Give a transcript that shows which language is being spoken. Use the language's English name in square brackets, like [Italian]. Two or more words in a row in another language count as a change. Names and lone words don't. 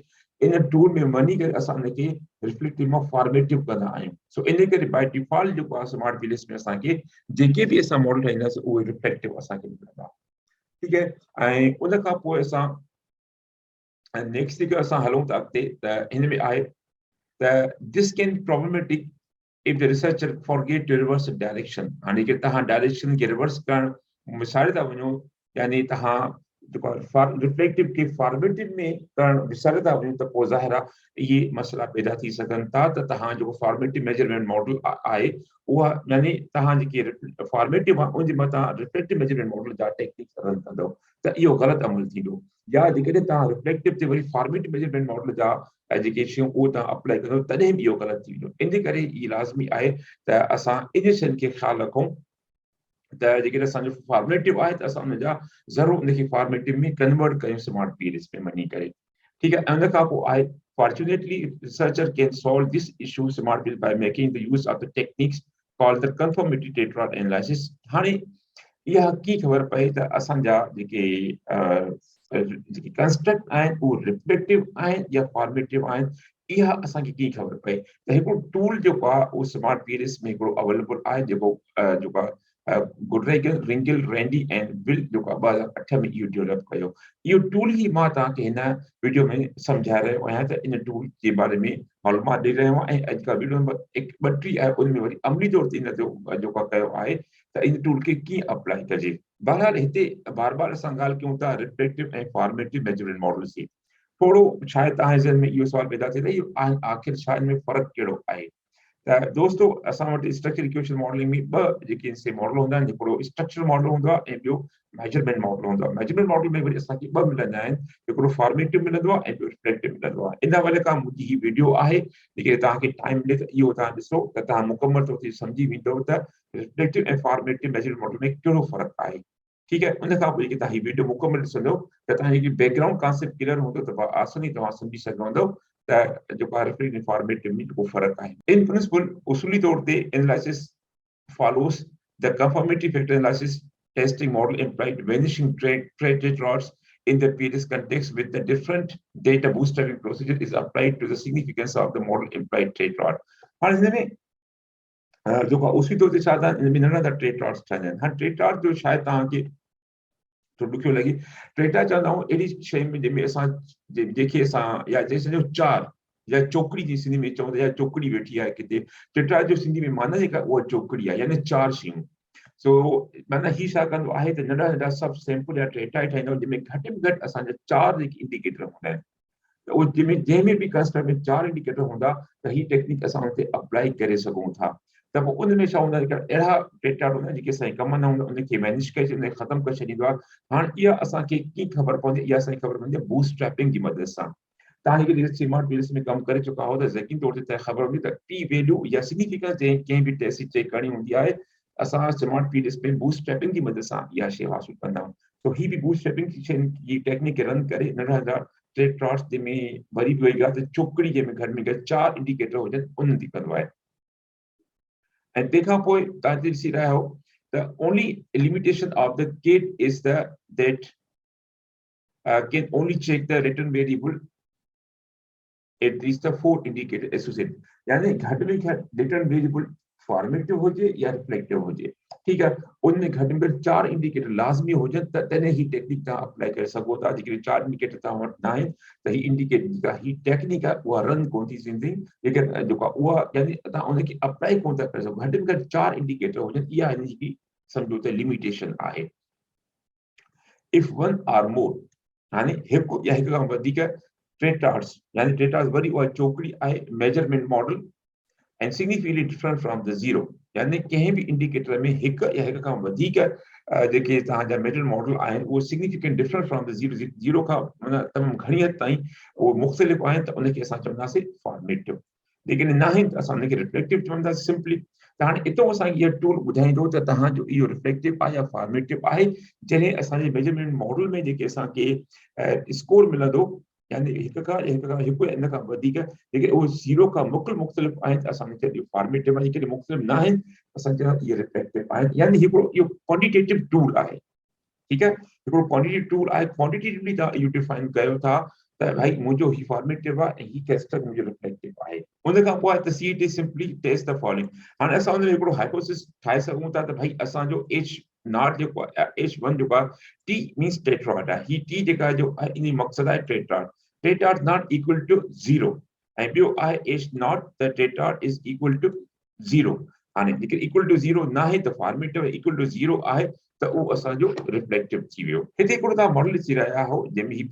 [Sindhi] इन टूल में वञी करे असां हुनखे रिफ्लेक्टिव मां फॉर्मेटिव कंदा आहियूं। सो इन करे [English] by default [Sindhi] जेको आहे स्मार्ट पीएलएस में असांखे जेके बि असां मॉडल ठाहींदासीं उहे रिफ्लेक्टिव असांखे मिलंदा। ठीकु आहे। ऐं उन खां पोइ असां नेक्स्ट जेके असां हलूं था अॻिते त हिन में आहे त [English] this can problematic if the researcher forget to reverse direction. [Sindhi] हाणे कि तव्हां डायरेक्शन खे रिवर्स करणु विसारे था वञो, यानी तव्हां जेको रिफ्लेक्टिव खे फॉर्मेटिव में करणु विसारे था वञो त पोइ ज़ाहिर आहे इहे मसइला पैदा थी सघनि था त तव्हां जेको [English] formative measurement model [Sindhi] आहे उहा यानी तव्हां जेके फॉर्मेटिव आहे उनजे मथां [English] reflective measurement model [Sindhi] जा टेक्निक्स रन कंदव त इहो ग़लति अमल थींदो। या जेकॾहिं तव्हां रिफ्लेक्टिव ते वरी [English] formative measurement model [Sindhi] जा जेके शयूं उहो तव्हां अप्लाई कंदव तॾहिं बि इहो ग़लति थी वेंदो। इन करे इहा लाज़मी आहे त असां इन शयुनि खे ख़्यालु रखूं त जेकॾहिं असांजो फॉर्मेटिव आहे त असां हुनजा ज़रूरु उनखे फॉर्मेटिव में कन्वर्ट कयूं स्मार्ट पीएलएस में वञी करे। ठीकु आहे। उन खां पोइ आहे [English] fortunately researcher can solve this issue smart PLS by making the use of the techniques called the confirmatory tetrad analysis. [Sindhi] हाणे इहा कीअं ख़बर पए त असांजा जेके कंस्ट्रक्ट आहिनि उहे रिफ्लेक्टिव आहिनि या फॉर्मेटिव आहिनि, इहा असांखे कीअं ख़बर पए। त हिकिड़ो टूल जेको आहे उहो स्मार्ट पीएलएस में हिकिड़ो अवेलेबल आहे जेको गुडरेगल रिंगल रैंडी एंड विल जेको 2008 में इहो डेवलप कयो। इहो टूल ई मां तव्हांखे हिन वीडियो में सम्झाए रहियो आहियां त इन टूल जे बारे में मालूमात ॾेई रहियो आहियां। ऐं अॼुकल्ह वीडियो नंबर 32 आहे उन में वरी अमली तौर ते इन जो जेको कयो आहे त इन टूल खे कीअं अप्लाई कजे। बहरहाल हिते बार बार असां ॻाल्हि कयूं था रिफ्लेक्टिव ऐं फॉर्मेटिव [English] measurement models [Sindhi] जी। थोरो शायदि तव्हांजे ज़हन में इहो सुवाल पैदा थिए त इहो आख़िर छा इन में फ़र्क़ु कहिड़ो आहे। त दोस्तों असां वटि [English] structure equation modeling [Sindhi] में ॿ जेके से मॉडल हूंदा आहिनि, हिकिड़ो स्ट्रक्चर मॉडल हूंदो आहे ऐं ॿियो मेजरमेंट मॉडल हूंदो आहे। मेजरमेंट मॉडल में वरी असांखे ॿ मिलंदा आहिनि, हिकिड़ो फॉर्मेटिव मिलंदो आहे ऐं ॿियो रिफ्लेक्टिव मिलंदो आहे। इन वजह खां मुंहिंजी ही वीडियो आहे, जेके तव्हांखे टाइम मिले त इहो तव्हां ॾिसो त तव्हां मुकमल तौर ते सम्झी वेंदव त रिफ्लेक्टिव ऐं [English] formative measurement model [Sindhi] में कहिड़ो फ़र्क़ु आहे। ठीकु आहे। उन खां पोइ जेके तव्हां ही वीडियो मुकमल ॾिसंदव त तव्हांजी [English] background concept clear [Sindhi] हूंदो त आसानी तव्हां सम्झी सघंदव त जेको आहे रिफ्लेक्टिव ऐं फॉर्मेटिव में जेको फ़र्क़ु आहे। [English] in principle [Sindhi] उसूली तौर ते [English] analysis follows the conformity factor analysis testing model implied vanishing tetrads in the PLS context with the different data bootstrapping procedure is applied to the significance of the model implied tetrad. [Sindhi] हाणे हिन में जेको उसूली तौर ते छा था इन में नंढा नंढा टेट्राड्स ठहंदा आहिनि। हाणे टेट्राड जो शायदि तव्हांखे थोरो ॾुखियो लॻे। टेट्राड चवंदा आहियूं अहिड़ी शइ में जंहिंमें असां जेके असां या चई सघूं चार या चोकड़ी जी सिंधी में चवंदा या चोकड़ी वेठी आहे किथे। टेट्राड जो सिंधी में माना जेका उहा चोकड़ी आहे, यानी चार शयूं। सो माना ही छा कंदो आहे त नंढा नंढा सब सैंपल या डेटा ठाहींदो जंहिंमें घटि में घटि असांजा 4 जेके इंडिकेटर हूंदा आहिनि त उहो जंहिंमें बि कंस्ट्रक्ट में 4 इंडिकेटर हूंदा त ही टेक्निक असां हुते अप्लाई करे सघूं था त पोइ उन में छा हूंदा जेका अहिड़ा डेटा हूंदा जेके असांखे कम न हूंदा उनखे मैनेज करे छॾींदा ख़तमु करे छॾींदो आहे हाणे इहा असांखे कीअं ख़बर पवंदी इहा असांखे ख़बर पवंदी आहे बूटस्ट्रैपिंग जी मदद सां तव्हां हिकु स्मार्ट पीएलएस में कमु करे चुका हो त यकीन तौर ते ख़बर हूंदी त पी वैल्यू या सिग्निफिकेंस कंहिं बि टेस्ट चेक करणी हूंदी आहे असां स्मार्ट पीएलएस में बूटस्ट्रैपिंग की मदद सां इहा शइ हासिल कंदा आहियूं तो ही भी बूटस्ट्रैपिंग की टेक्निक रन करे नंढा नंढा टेट्राड्स जंहिंमें वरी बि वई आहे त चोकड़ी जंहिंमें घर में 4 इंडिकेटर हुजनि उन्हनि थी कंदो आहे ऐं तंहिंखां पोइ तव्हां ॾिसी रहिया हो [English] the only limitation of the kit is that can only check the return variable at least the 4 indicator associated [Sindhi] यानी घट में घट [English] return variable [Sindhi] फॉर्मेटिव हुजे या रिफ्लेक्टिव हुजे [Hindi] ठीक है [Sindhi] उनमें घट में घट 4 इंडिकेटर लाज़मी हुजनि त तॾहिं ही टेक्निक तव्हां अप्लाई करे सघो था जेके 4 इंडिकेटर तव्हां वटि न आहिनि त ही इंडिकेटर जेका ही टेक्निक आहे उहा रन कोन थी थींदी लेकिन जेका उहा यानी तव्हां उनखे अप्लाई कोन था करे सघो घट में घट 4 इंडिकेटर हुजनि इहा हिन जी समझो त लिमिटेशन आहे [English] if one or more [Sindhi] यानी हिकु या हिकु खां वधीक टेट्राड्स यानी टेट्राड्स वरी उहा चोकड़ी आहे मेजरमेंट मॉडल [English] and significantly different from the zero [Sindhi] यानी कंहिं बि इंडिकेटर में हिकु या हिकु खां वधीक जेके तव्हांजा मेजर मॉडल आहिनि उहो [English] significant different from the zero [Sindhi] खां माना तमामु घणी हद ताईं उहो मुख़्तलिफ़ आहिनि त उनखे असां चवंदासीं फॉर्मेटिव लेकिन न आहिनि त असां उनखे रिफ्लेक्टिव चवंदासीं सिंपली त हाणे इतो असांखे इहो टूल ॿुधाईंदो त तव्हांजो इहो रिफ्लेक्टिव आहे या फॉर्मेटिव आहे जॾहिं असांजे मेजरमेंट मॉडल में जेके असांखे स्कोर मिलंदो यानी हिकु या इन खां वधीक जेके उहो ज़ीरो खां मुख़्तलिफ़ आहिनि त असां उनखे फॉर्मेटिव आहे जेके मुख़्तलिफ़ न आहिनि असां चवंदा इहे रिफ्लेक्टिव आहिनि यानी हिकिड़ो इहो क्वांटिटेटिव टूल आहे ठीकु आहे हिकिड़ो क्वांटिटेटिव टूल आहे क्वांटिटेटिवली तव्हां इहो डिफाइन कयो था त भाई मुंहिंजो ही फॉर्मेटिव आहे ऐं ही टेस्ट मुंहिंजो रिफ्लेक्टिव आहे उन खां पोइ त [English] CT simply test the following [Sindhi] हाणे असां उन में हिकिड़ो हाइपोथेसिस ठाहे सघूं था त भाई असांजो [English] H not [Sindhi] जेको आहे H1 जेको आहे टी मीन्स टेट्राड आहे ही टी जेका जो आहे इन मक़सदु आहे टेट्राड [English] not equal to 0 [Sindhi] ऐं ॿियो आहे [English] H not the tetrad is equal to 0 [Sindhi] हाणे जेके [English] equal to 0 [Sindhi] न आहे त फॉर्मेटिव [English] equal to 0 [Sindhi] आहे त उहो असांजो रिफ्लेक्टिव थी वियो हिते हिकिड़ो तव्हां मॉडल ॾिसी रहिया हो जंहिंमें ही